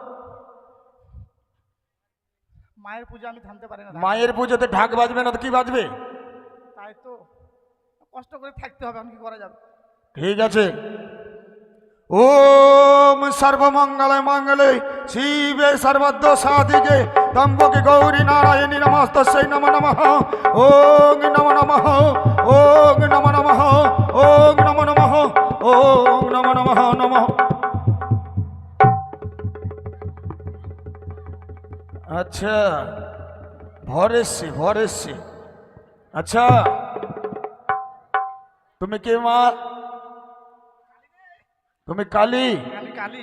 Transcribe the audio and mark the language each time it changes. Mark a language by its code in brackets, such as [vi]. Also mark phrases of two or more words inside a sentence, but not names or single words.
[bn] মায়ের পুজো আমি থামতে পারি না। মায়ের পুজোতে ঢাক বাজবে না তো কি বাজবে? তাই তো কষ্ট করে থাকতে হবে, আমি কি করা যাবে। ঠিক আছে। [sa] ওম সর্বমঙ্গলে মঙ্গলে শিবে সর্বদ্র সাধিকে দম্বকে গৌরী নারায়ণী নমস্তস্যৈ নমো নমঃ। ওং নমো নমঃ, ওং নমো নমঃ, ওং নমো নমঃ, ওং নমো নমঃ নমঃ। [bn] আচ্ছা, ভর এসছে। আচ্ছা, তুমি কে মা? তুমি কালী? আমি কালী।